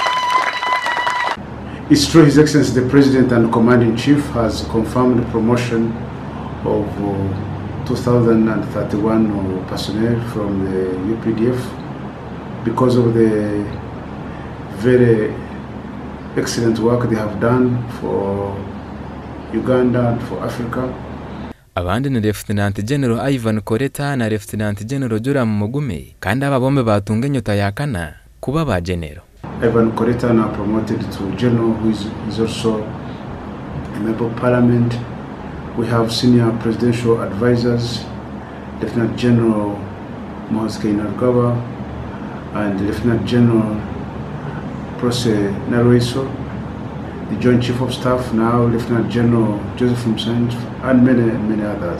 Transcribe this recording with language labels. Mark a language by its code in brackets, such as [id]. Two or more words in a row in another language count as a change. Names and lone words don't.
[en] It's true, His Excellency the President and Commander-in-Chief has confirmed the promotion of 2,031 personnel from the UPDF because of the very excellent work they have done for Uganda and for Africa. [nyn] Abandi ni Lieutenant General Ivan Koreta na Lieutenant General Joram Mugume kandi aba bombe batunga nyota ya kana kuba ba general. [en] Ivan Koreta now promoted to general, who is also a member of parliament. We have senior presidential advisors, Lieutenant General Muhozi Kainerugaba and Lieutenant General Prose Naruiso, the Joint Chief of Staff now, Lieutenant General Joseph Msand, and many others.